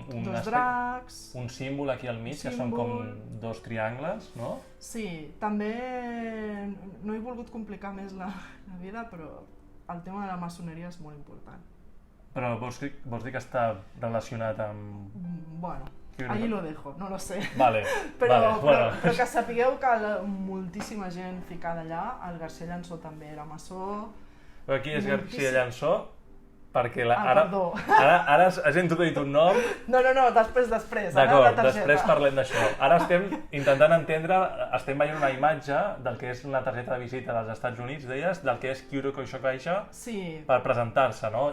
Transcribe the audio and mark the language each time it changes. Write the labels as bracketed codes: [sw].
[ca] dos dracs, un símbol aquí al mig, que són com dos triangles, no? Sí, també no he volgut complicar més la vida, però el tema de la maçoneria és molt important. Però vols dir que està relacionat amb... [es] Bueno, ahí lo dejo, no lo sé. Vale, [ca] però que sapigueu que moltíssima gent ficada allà, el García Llançó també era maçó... Però aquí és García Llançó, perquè perdó. ara has dit un nom. No, després. D'acord, després parlem d'això. Ara estem intentant entendre, estem veient una imatge del que és una targeta de visita dels Estats Units, deies, del que és Kyuro Koishokaisha, per presentar-se, no?